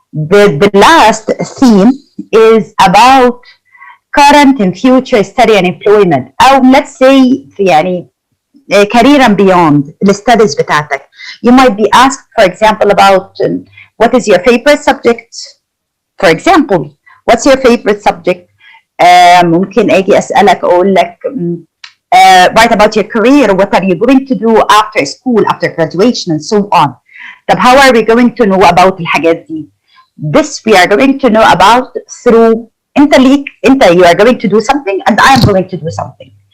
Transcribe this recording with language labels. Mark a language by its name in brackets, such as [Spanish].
[English] The last theme is about current and future study and employment او let's say يعني career and beyond [Arabic] الستاديز بتاعتك. [English] You might be asked for example about what is your favorite subject For example, what's your favorite subject? [Arabic] ممكن اجي اسالك اقول لك [English] write about your career. What are you going to do after school, after graduation, and so on. طب how are we going to know about [Arabic] الحاجات دي? [English] This we are going to know about through انت you are going to do something and I am going to do something.